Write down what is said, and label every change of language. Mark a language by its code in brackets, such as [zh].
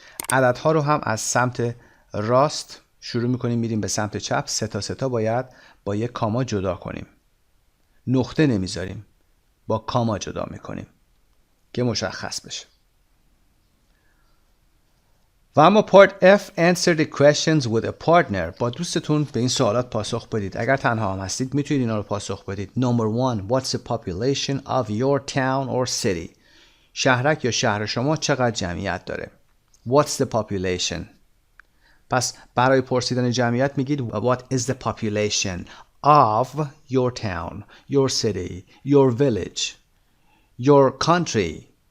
[fa] عددها رو هم از سمت راست شروع میکنیم میریم به سمت چپ. سه تا باید با یک کاما جدا کنیم. نقطه نمیذاریم. با کاما جدا میکنیم که مشخص بشه. و اما پارت [en] F answer the questions with a partner. [fa] با دوستتون به این سوالات پاسخ بدید. اگر تنها هم هستید میتونید اینا رو پاسخ بدید. [en] Number 1 what's the population of your town or city? [fa] شهرک یا شهر شما چقدر جمعیت داره؟ [en] What's the population? [fa] پس برای پرسیدن جمعیت میگید [en] What is the population of your town, your city, your village, your country?